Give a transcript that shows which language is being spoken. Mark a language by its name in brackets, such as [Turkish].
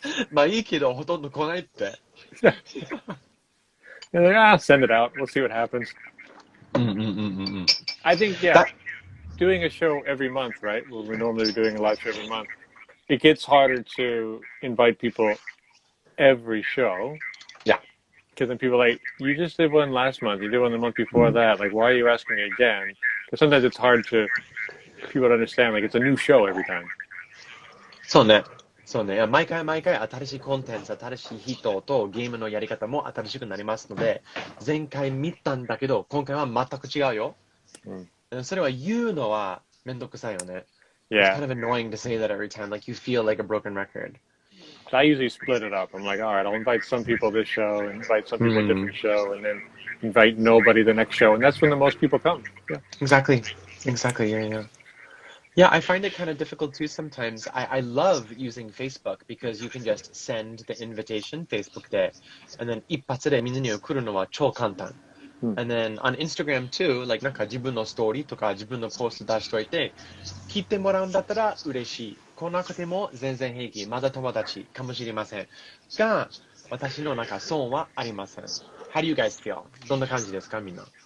[Japanese] まあいいけどほとんど来ないって。 [English] You're like, send it out. We'll see what happens. I think, doing a show every month, right? Well, we're normally doing a live show every month. It gets harder to invite people every show. Yeah. Because then people are like, you just did one last month. You did one the month before that. Like, why are you asking me again? Because sometimes it's hard for people to understand. Like, it's a new show every time. [Japanese] そうね。毎回新しいコンテンツ、新しい人とゲームのやり方も新しくなりますので、前回見たんだけど、今回は全く違うよ。それは言うのはめんどくさいよね。 [English] Yeah. It's kind of annoying to say that every time, like you feel like a broken record. I usually split it up. I'm like, all right, I'll invite some people this show, and invite some people a different show, and then invite nobody the next show, and that's when the most people come. Yeah. Exactly, yeah. Yeah, I find it kind of difficult too sometimes. I love using Facebook because you can just send the invitation, Facebook で、and then [Japanese] 一発でみんなに送るのは超簡単。 [English] And then on Instagram too, like [Japanese] なんか自分のストーリーとか自分のポスト出しといて、聞いてもらうんだったら嬉しい。来なくても全然平気。まだ友達かもしれません。が、私のなんか損はありません。 [English] How do you guys feel? [Japanese] どんな感じですかみんな。